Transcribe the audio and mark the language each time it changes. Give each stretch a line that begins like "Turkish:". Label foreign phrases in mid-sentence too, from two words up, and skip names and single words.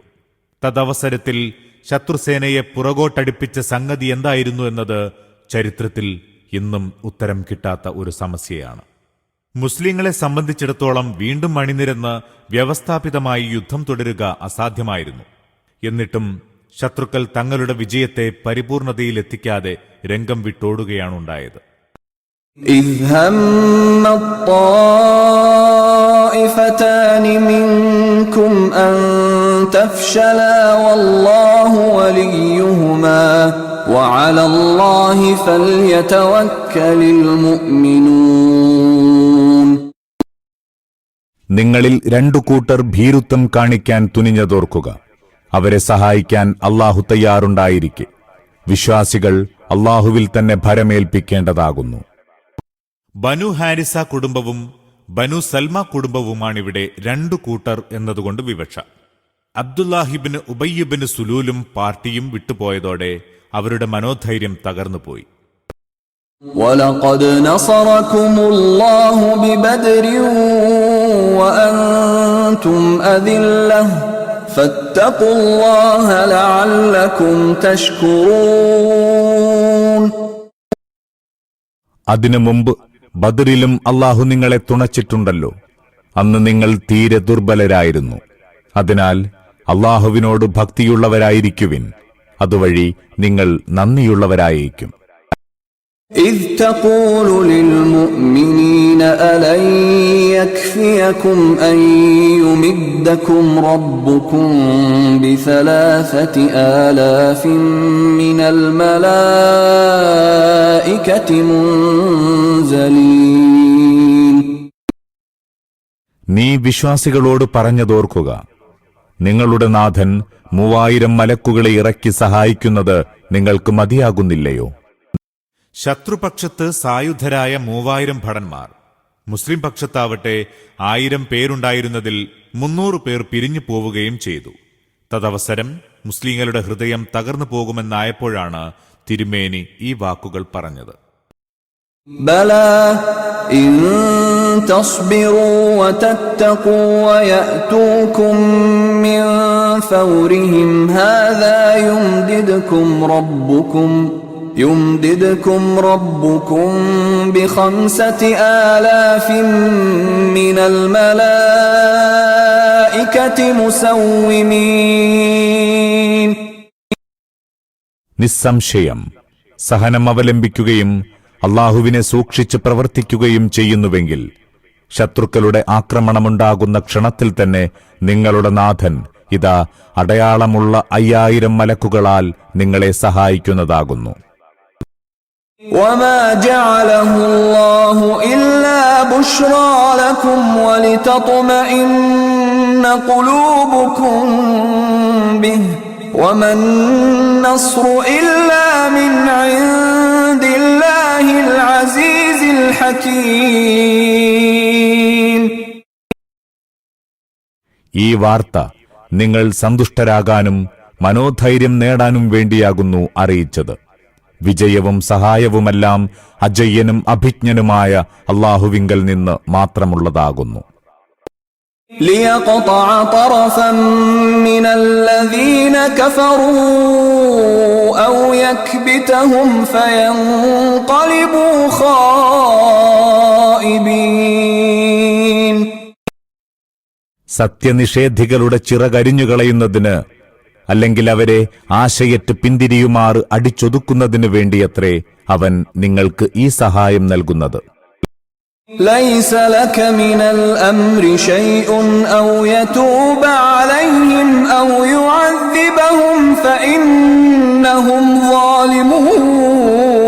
Malayalam: തദവസരത്തിൽ ശത്രുസേനയെ പുറകോട്ടടിപ്പിച്ച സംഗതി എന്തായിരുന്നു എന്നത് ചരിത്രത്തിൽ ഇന്നും ഉത്തരം കിട്ടാത്ത ഒരു സമസ്യയാണ്. മുസ്ലിങ്ങളെ സംബന്ധിച്ചിടത്തോളം വീണ്ടും അണിനിരന്ന് വ്യവസ്ഥാപിതമായി യുദ്ധം തുടരുക അസാധ്യമായിരുന്നു. എന്നിട്ടും ശത്രുക്കൾ തങ്ങളുടെ വിജയത്തെ പരിപൂർണതയിലെത്തിക്കാതെ രംഗം വിട്ടോടുകയാണുണ്ടായത്.
Arabic: إذ هم الطائفتان منكم أن تفشلا والله وليهما وعلى الله فليتوكل المؤمنون.
Malayalam: നിങ്ങളിൽ 2 കൂട്ടർ ഭീരുത്വം കാണിക്കാൻ തുനിഞ്ഞതോർക്കുക. അവരെ സഹായിക്കാൻ അല്ലാഹു തയ്യാറുണ്ടായിരിക്കെ വിശ്വാസികൾ അല്ലാഹുവിൽ തന്നെ ഭരമേൽപ്പിക്കേണ്ടതാകുന്നു. ബനു ഹാരിസ കുടുംബവും ബനു സൽമ കുടുംബവുമാണിവിടെ 2 കൂട്ടർ എന്നതുകൊണ്ട് വിവക്ഷ. അബ്ദുല്ലാഹിബിന് ഉബയ്യബിന് സുലൂലും പാർട്ടിയും വിട്ടുപോയതോടെ അവരുടെ മനോധൈര്യം തകർന്നുപോയി.
Arabic: وَلَقَدْ نَصَرَكُمُ اللَّهُ بِبَدْرٍ وَأَنْتُمْ أَذِلَّةٌ فَاتَّقُوا اللَّهَ لَعَلَّكُمْ تَشْكُرُونَ.
Malayalam: അതിനു മുമ്പ് ബദറിലും അല്ലാഹു നിങ്ങളെ തുണച്ചിട്ടുണ്ടല്ലോ. അന്ന് നിങ്ങൾ തീരെ ദുർബലരായിരുന്നു. അതിനാൽ അല്ലാഹുവിനോട് ഭക്തിയുള്ളവരായിരിക്കുവിൻ. അതുവഴി നിങ്ങൾ നന്ദിയുള്ളവരായിരിക്കും.
Arabic: إذ تقول للمؤمنين ألن يكفيكم أن يمدكم ربكم ب3,000 من الملائكة منزلين.
Malayalam: നീ വിശ്വാസികളോട് പറഞ്ഞതോർക്കുക. നിങ്ങളുടെ നാഥൻ 3000 മലക്കുകളെ ഇറക്കി സഹായിക്കുന്നത് നിങ്ങൾക്ക് മതിയാകുന്നില്ലയോ? ശത്രുപക്ഷത്ത് സായുധരായ 3000 ഭടന്മാർ. മുസ്ലിം പക്ഷത്താവട്ടെ 1000 പേരുണ്ടായിരുന്നതിൽ 300 പേർ പിരിഞ്ഞു പോവുകയും ചെയ്തു. തദവസരം മുസ്ലിങ്ങളുടെ ഹൃദയം തകർന്നു പോകുമെന്നായപ്പോഴാണ് തിരുമേനി ഈ വാക്കുകൾ പറഞ്ഞത്.
Arabic: بلى إن تصبروا وتتقوا ويأتوكم من فورهم هذا يمددكم ربكم ب5,000 من الملائكة مسومين.
Malayalam: നിസ്സംശയം സഹനം അവലംബിക്കുകയും അല്ലാഹുവിനെ സൂക്ഷിച്ച് പ്രവർത്തിക്കുകയും ചെയ്യുന്നുവെങ്കിൽ ശത്രുക്കളുടെ ആക്രമണമുണ്ടാകുന്ന ക്ഷണത്തിൽ തന്നെ നിങ്ങളുടെ നാഥൻ ഇതാ അടയാളമുള്ള 5000 മലക്കുകളാൽ നിങ്ങളെ സഹായിക്കുന്നതാകുന്നു.
Arabic: وما جعله الله إلا بشرى لكم ولتطمئن قلوبكم به وما النصر إلا من عند الله العزيز الحكيم.
Malayalam: ഈ വാർത്ത നിങ്ങൾ സന്തുഷ്ടരാകാനും മനോധൈര്യം നേടാനും വേണ്ടിയാകുന്നു അറിയിച്ചത്. വിജയവും സഹായവുമെല്ലാം അജയ്യനും അഭിജ്ഞനുമായ അല്ലാഹുവിങ്കൽ നിന്ന് മാത്രമുള്ളതാകുന്നു.
Arabic: ليقطع طرفا من الذين كفروا أو يكبتهم فينقلبوا خائبين.
Malayalam: സത്യനിഷേധികളുടെ ചിറകരിഞ്ഞുകളയുന്നതിന് അല്ലെങ്കിൽ അവരെ ആശയറ്റ് പിന്തിരിയുമാറ് അടിച്ചൊതുക്കുന്നതിനു വേണ്ടിയത്രേ അവൻ നിങ്ങൾക്ക് ഈ സഹായം നൽകുന്നത്.
Arabic: ليس لك من الأمر شيء أو يتوب عليهم أو يعذبهم فإنهم ظالمون.